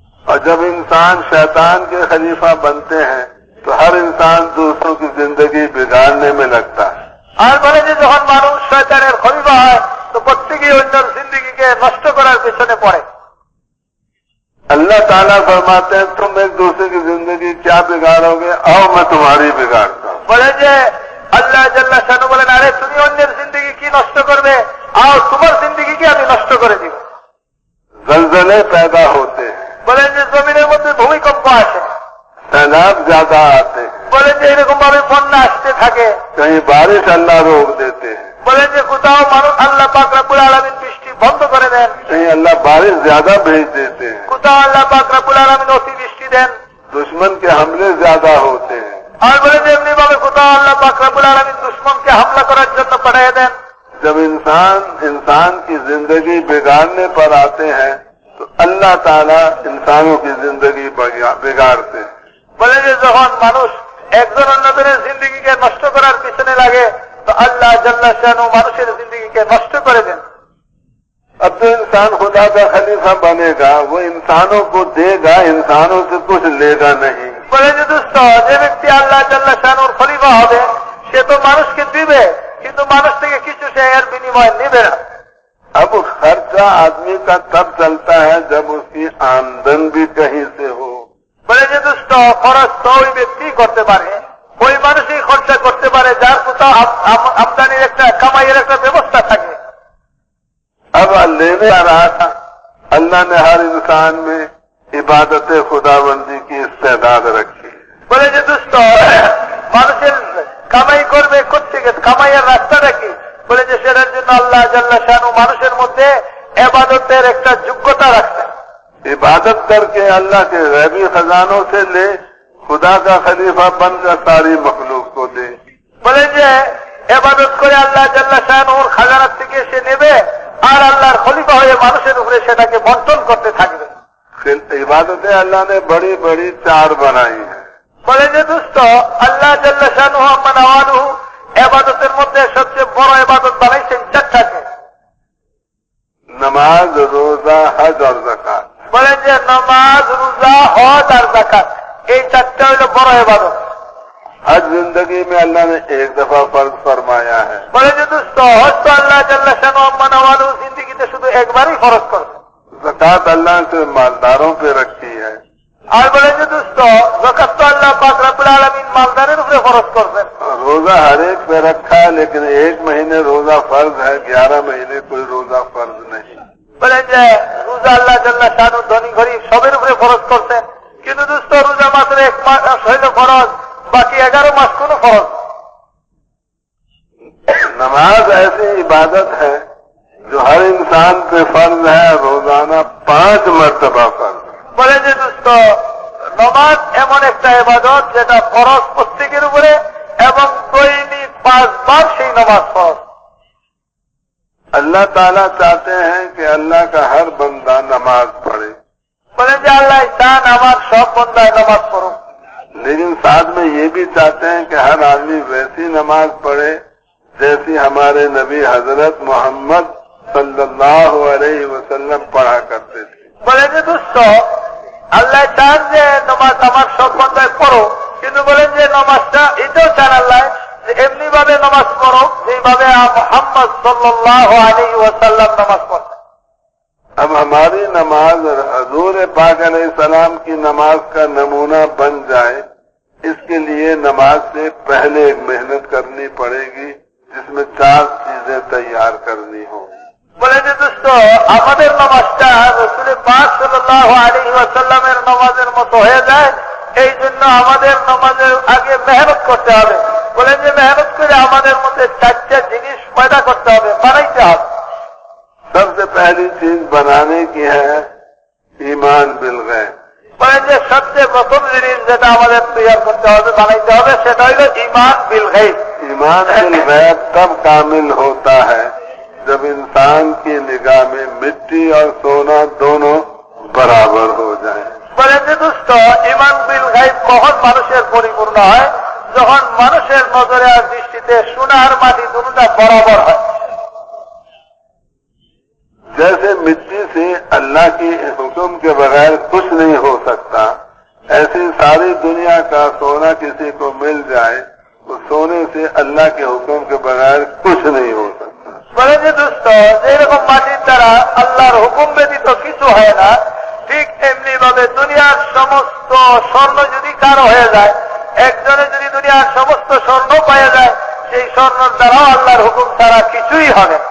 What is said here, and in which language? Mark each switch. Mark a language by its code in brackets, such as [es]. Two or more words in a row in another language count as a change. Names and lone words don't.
[ur] اور جب انسان شیطان کے خلیفہ بنتے ہیں تو ہر انسان دوسروں کی زندگی بگاڑنے میں لگتا ہے. [bn] আর বলে যে যখন মানুষ শয়তানের খলিফা হয় তো প্রত্যেকেই অন্যের জিন্দেগিকে নষ্ট করার পেছনে পড়ে. [ur] اللہ تعالیٰ فرماتے ہیں تم ایک دوسرے کی زندگی کیا بگاڑو گے، آؤ میں تمہاری بگاڑتا ہوں. [bn] বলে যে আল্লাহ [ar] جل شانه [bn] বলেন আরে তুমি অন্যের জিন্দেগি কি নষ্ট করবে, আও তোমার জিন্দেগিকে আমি নষ্ট করে দিব. [ur] زلزلے پیدا ہوتے ہیں، [bn] বলেন যে জমিনের মধ্যে ভূমিকম্প আসে, [ur] سیلاب زیادہ آتے ہیں، [bn] বলেন যে এরকম ভাবে বন্যা আসতে থাকে, [ur] کہیں بارش اللہ روک دیتے ہیں، [bn] বলেন যে কোথাও মানুষ আল্লাহ পাক [ar] رب العالمين [bn] বৃষ্টি বন্ধ করে দেন, [ur] کہیں اللہ بارش زیادہ بھیج دیتے ہیں، [bn] কোথাও আল্লাহ পাক [ar] رب العالمين [bn] অতিবৃষ্টি দেন. [ur] دشمن کے حملے زیادہ ہوتے ہیں. [bn] আর বলে যে এমনি ভাবে কোথাও আল্লাহ পাক [ar] رب العالمين [bn] দুশমনকে হামলা করার জন্য পাঠিয়ে দেন. [ur] جب انسان کی زندگی بگاڑنے پر آتے ہیں تو اللہ تعالیٰ انسانوں کی زندگی بگاڑتے ہیں. [bn] বলে যে যখন মানুষ একজন অন্যজনের জিন্দেগিকে নষ্ট করার পিছনে লাগে তো আল্লাহ [ar] جل شانه [bn] মানুষের জিন্দেগিকে নষ্ট করে দেন. [ur] اب جو انسان خدا کا خلیفہ بنے گا وہ انسانوں کو دے گا، انسانوں سے کچھ لے گا نہیں. [bn] বলে যে দোস্ত যে ব্যক্তি আল্লাহ [ar] جل شانه [bn] খলিফা হবে সে তো মানুষকে দিবে কিন্তু মানুষ থেকে কিছু সে এর বিনিময় নেবে না. [ur] اب خرچہ آدمی کا تب چلتا ہے جب اس کی آمدن بھی کہیں سے ہو. [bn] বলে যে দোস্ত খরচ তো ওই ব্যক্তি করতে পারে, ওই মানুষই খরচা করতে পারে যার কোথাও আমদানির একটা কামাইয়ের একটা ব্যবস্থা থাকে. [ur] اب لینے آ رہا تھا اللہ نے ہر انسان میں عبادت خداوندی کی استعداد رکھی. [bn] বলে যে দোস্ত মানুষের কামাই করবে কোত্থেকে, কামাইয়ের রাস্তাটা কি? বলে যে সেটার জন্য আল্লাহ [ar] جل شانه [bn] মানুষের মধ্যে ইবাদতের একটা যোগ্যতা রাখছেন. [ur] عبادت کر کے اللہ کے غیبی خزانوں سے لے، خدا کا خلیفہ بن کر ساری مخلوق کو دے. [bn] বলে যে ইবাদত করে আল্লাহ [ar] جل شانه [bn] খাজানার থেকে সে নেবে আর আল্লাহর খলিফা হয়ে মানুষের উপরে সেটাকে বন্টন করতে থাকবে. [ur] عبادتیں اللہ نے بڑی بڑی 4 بنائی ہیں. [bn] বলে যে দোস্ত আল্লাহ [ar] جل شانه عم نواله [bn] ইবাদতের মধ্যে সবচেয়ে বড় ইবাদত বানাইছেন 4টাকে. [ur] نماز، روزہ، حج اور زکات. [bn] বলেন যে নামাজ, রোজা, হজ আর যাকাত এই 4টা হলো বড় ইবাদত. [ur] حج زندگی میں اللہ نے ایک دفعہ فرض فرمایا ہے. [bn] বলেন যে দোস্ত হজ তো আল্লাহ [ar] جل شانه عم نواله [bn] জিন্দেগিতে শুধু একবারই ফরজ করেছেন. [ur] زکات اللہ سے مالداروں پہ رکھی ہے. [bn] আর বলেন যে দোস্ত যাকাত তো আল্লাহ পাক [ar] رب العالمين [bn] মালদারের উপরে ফরজ করেছেন. [ur] روزہ ہر ایک پہ رکھا ہے لیکن 1 مہینے روزہ فرض ہے، 11 مہینے کوئی روزہ فرض نہیں. [bn] বলেন যে রোজা আল্লাহ [ar] جل شانه [bn] ধনী গরিব সবের উপরে ফরজ করছেন কিন্তু দোস্ত রোজা মাত্র 1 মাস হইল ফরজ, বাকি 11 মাস কোনো ফরজ. [ur] نماز ایسی عبادت ہے جو ہر انسان پہ فرض ہے، روزانہ 5 مرتبہ فرض. [bn] বলেন যে দোস্ত নামাজ এমন একটা ইবাদত যেটা ফরজ প্রত্যেকের উপরে এবং দৈনিক 5 বার সেই নামাজ ফরজ. [ur] اللہ تعالیٰ چاہتے ہیں کہ اللہ کا ہر بندہ نماز پڑھے، [bn] বলেন যে আল্লাহ চান আমার সব বান্দায় নামাজ পড়ুক, [ur] لیکن ساتھ میں یہ بھی چاہتے ہیں کہ ہر آدمی ویسی نماز پڑھے جیسی ہمارے نبی حضرت محمد [ar] صلی اللہ علیہ وسلم [ur] پڑھا کرتے تھے. [bn] বলেন যে দোস্ত আল্লাহ চান যে নামাজ আমার সব বান্দায় পড়ো কিন্তু বলেন যে নামাজটা এটাও চান আল্লাহ যে এমনি ভাবে নামাজ পড়ো যেভাবে মুহাম্মদ [ar] صلى الله عليه وسلم [bn] নামাজ পড়তেন. [ur] اب ہماری نماز اور حضور پاک [ar] علیہ السلام [ur] کی نماز کا نمونہ بن جائے، اس کے لیے نماز سے پہلے ایک محنت کرنی پڑے گی جس میں 4 چیزیں تیار کرنی ہوں. [bn] বলেন যে দোস্ত আমাদের নামাজটা রাসূল পাক [ar] صلى الله عليه وسلم [bn] নামাজের মতো হয়ে যায় এই জন্য আমাদের নামাজের আগে মেহনত করতে হবে. বলেন যে মেহনত করে আমাদের মধ্যে 4টা জিনিস পয়দা করতে হবে, বানাইতে হবে. [ur] سب سے پہلی چیز بنانے کی ہے [ar] ایمان بالغیب. [bn] বলেন যে সবচেয়ে প্রথম জিনিস যেটা আমাদের তৈরি করতে হবে, বানাইতে হবে সেটা হলো [ar] إيمان بالغيب. ایمان بالغیب [ur] تب کامل ہوتا ہے جب انسان کی نگاہ میں مٹی اور سونا دونوں برابر ہو جائیں. [bn] বলেন যে দোস্ত [ar] إيمان بالغيب [bn] কখন মানুষের পরিপূর্ণ হয়? যখন মানুষের নজরে আর দৃষ্টিতে সোনা আর মাটি দুটোটা বরাবর হয়. [ur] جیسے مٹی سے اللہ کی حکم کے بغیر کچھ نہیں ہو ساری دنیا کا سونا کسی کو مل جائے تو سونے سے اللہ کے حکم کے بغیر کچھ نہیں ہو سکتا. [bn] বলে যে দুস্থ যেরকম মাটির দ্বারা আল্লাহর হুকুম ব্যতীত কিছু হয় না, ঠিক এমনি ভাবে দুনিয়ার সমস্ত স্বর্ণ যদি কারো হয়ে যায়, একজনে যদি দুনিয়ার সমস্ত স্বর্ণ পাওয়া যায়, সেই স্বর্ণের দ্বারাও আল্লাহর হুকুম ছাড়া কিছুই হবে না।